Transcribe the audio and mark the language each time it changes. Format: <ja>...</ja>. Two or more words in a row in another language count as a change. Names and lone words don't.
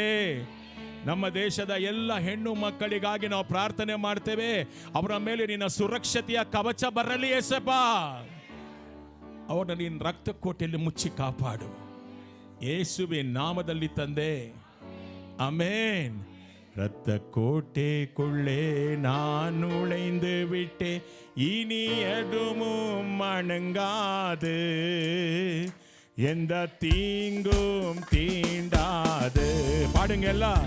<kn>ನಮ್ಮ ದೇಶದ ಎಲ್ಲ ಹೆಣ್ಣು ಮಕ್ಕಳಿಗಾಗಿ ನಾವು ಪ್ರಾರ್ಥನೆ ಮಾಡ್ತೇವೆ. ಅವರ ಮೇಲೆ ನಿನ್ನ ಸುರಕ್ಷತೆಯ ಕವಚ ಬರಲಿ ಯೇಸಪ್ಪ. ಅವರನ್ನು ನಿನ್ನ ರಕ್ತಕೋಟೆಯಲ್ಲಿ ಮುಚ್ಚಿ ಕಾಪಾಡು ಯೇಸುವಿನ ನಾಮದಲ್ಲಿ ತಂದೆ.</kn> <ta>அமேன். இரத்த கோட்டைக்குள்ளே நான் நுழைந்து விட்டே, இனி எதுவும் அணுங்காது, எந்த தீங்கும் தீண்டாது. பாடுங்க எல்லாம்.</ta>